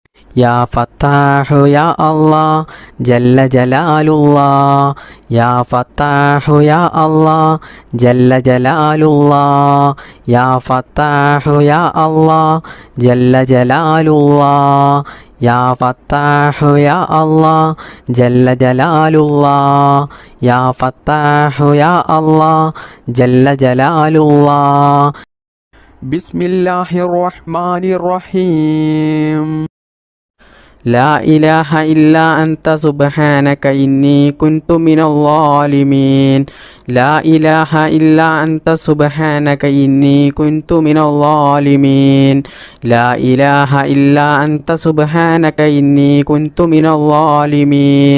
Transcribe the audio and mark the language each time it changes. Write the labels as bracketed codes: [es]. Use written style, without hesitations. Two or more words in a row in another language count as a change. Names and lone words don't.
[ar] يا فتاح يا الله جل جلال الله يا فتاح يا الله جل جلال الله يا فتاح يا الله جل جلال الله يا فتاح يا الله جل جلال الله يا فتاح يا الله جل جلال الله. بسم الله الرحمن الرحيم. لا إله إلا أنت سبحانك إني كنت من الظالمين. لا إله إلا أنت سبحانك إني كنت من الظالمين. لا إله إلا أنت سبحانك إني كنت من الظالمين.